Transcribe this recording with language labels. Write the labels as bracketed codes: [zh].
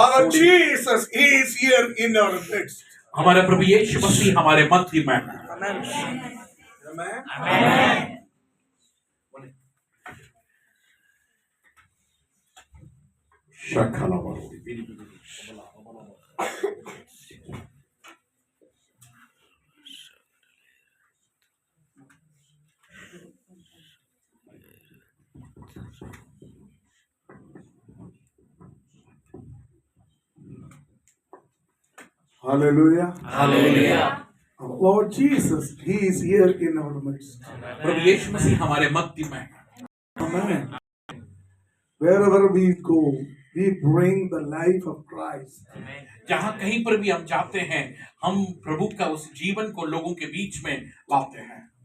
[en] Our Jesus is here in our midst. [hi] हमारे प्रभु यीशु मसीह हमारे मध्य में है। [en] Amen. Shakalabaruri biribiri. Hallelujah. Hallelujah. Lord Jesus, He is here in our midst. [hi] प्रभु यीशु मसीह हमारे मध्य में है। [en] Amen. Wherever we go, we bring the life of Christ. [hi] जहाँ कहीं पर भी हम जाते हैं, हम प्रभु का उस जीवन को लोगों के बीच में लाते हैं।